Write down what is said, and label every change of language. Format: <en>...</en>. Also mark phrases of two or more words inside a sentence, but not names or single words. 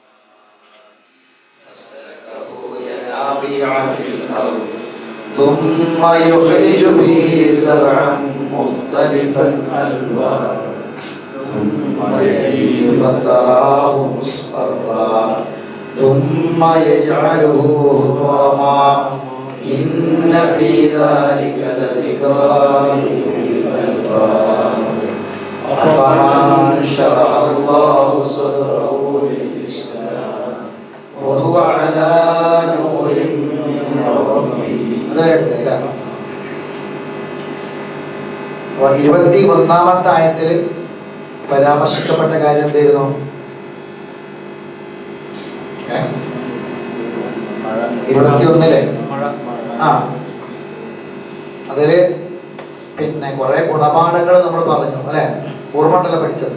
<ar>فسلكه ينابيع في الأرض ثم يخرج به زرعا مختلفا ألوانه ثم يهيج فتراه مصفرا ثم يجعله حطاما إن في ذلك لذكرى لأولي الألباب. أفمن شرح الله صدره للإسلام وهو على نور من ربه.</ar> <ml>21ാമത്തെ ആയത്തിൽ പരാമർശിക്കപ്പെട്ട കാര്യം എന്തായിരുന്നു? 21 അതില് കുറെ ഗുണപാഠങ്ങൾ നമ്മൾ പറഞ്ഞു അല്ലെ, ഓർമ്മണ്ടല്ലോ പഠിച്ചത്.</ml>